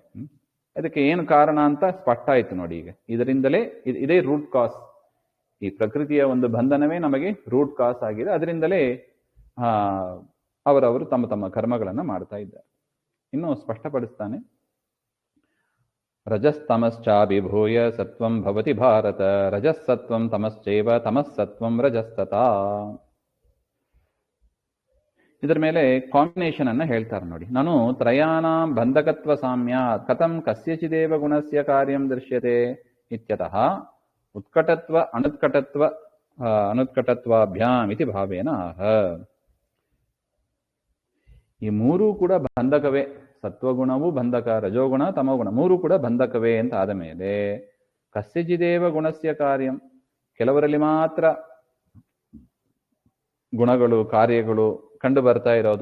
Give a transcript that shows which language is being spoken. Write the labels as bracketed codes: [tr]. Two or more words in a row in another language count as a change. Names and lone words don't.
[kn] ಅದಕ್ಕೆ ಏನು ಕಾರಣ ಅಂತ ಸ್ಪಷ್ಟ ಆಯ್ತು ನೋಡಿ. ಈಗ ಇದರಿಂದಲೇ ಇದೇ [en] root cause, [kn] ಈ ಪ್ರಕೃತಿಯ ಒಂದು ಬಂಧನವೇ ನಮಗೆ [en] root cause [kn] ಆಗಿದೆ. ಅದರಿಂದಲೇ ಅವರವರು ತಮ್ಮ ತಮ್ಮ ಕರ್ಮಗಳನ್ನು ಮಾಡ್ತಾ ಇದ್ದಾರೆ. ಇನ್ನು ಸ್ಪಷ್ಟಪಡಿಸ್ತಾನೆ. [sa] ರಜಸ್ತಮಶ್ಚಾಭಿಭೂಯ ಸತ್ವಂ ಭವತಿ ಭಾರತ ರಜಸ್ಸತ್ವಂ ತಮಶ್ಚೈವ ತಮಸ್ಸತ್ವಂ ರಜಸ್ತತಾ. [kn] ಇದರ ಮೇಲೆ ಕಾಂಬಿನೇಷನ್ ಅನ್ನ ಹೇಳ್ತಾರೆ ನೋಡಿ. [sa] ನಾನು ತ್ರಯಾನಾಂ ಬಂಧಕತ್ವ ಸಾಮ್ಯ ಕಥಂ ಕಸ್ಯಚಿದೇವ ಗುಣಸ್ಯ ಕಾರ್ಯಂ ದೃಶ್ಯತೆ ಇತ್ಯತಃ ಉತ್ಕಟತ್ವ ಅನುತ್ಕಟತ್ವಾಭ್ಯಾಮ್ ಇತಿ ಭಾವೇನ ಆಹ. [kn] ಈ 3 ಕೂಡ ಬಂಧಕವೇ. ಸತ್ವಗುಣವೂ ಬಂಧಕ, ರಜೋಗುಣ, ತಮೋಗುಣ 3 ಕೂಡ ಬಂಧಕವೇ ಅಂತ ಆದ ಮೇಲೆ [sa] ಕಸ್ಯಚಿದೇವ ಗುಣಸ್ಯ ಕಾರ್ಯಂ, [kn] ಕೆಲವರಲ್ಲಿ ಮಾತ್ರ ಗುಣಗಳು, ಕಾರ್ಯಗಳು ಕಂಡು ಬರ್ತಾ ಇರೋದು.